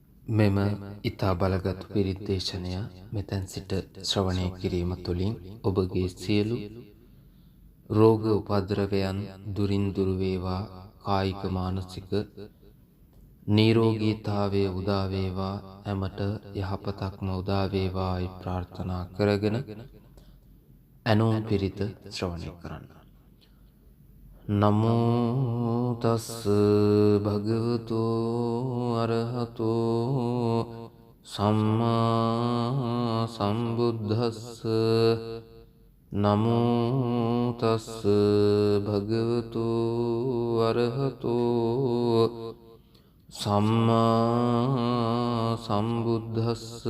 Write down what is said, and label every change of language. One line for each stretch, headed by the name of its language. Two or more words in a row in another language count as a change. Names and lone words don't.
Sinhala: මෙම ඊතා බලගත් පිරිත් දේශනය මෙතෙන් සිට ශ්‍රවණය කිරීම තුළින් ඔබගේ සියලු රෝග උපද්‍රවයන් දුරින් දුර වේවා, කායික මානසික නිරෝගීතාවය උදා වේවා, හැමත යහපතක්ම උදා වේවායි ප්‍රාර්ථනා කරගෙන ඇනෝ පිරිත ශ්‍රවණය කරන්න.
Pali: නමෝ තස් භගවතු අරහතෝ සම්මා සම්බුද්දස්ස. නමෝ තස් භගවතු අරහතෝ සම්මා සම්බුද්දස්ස.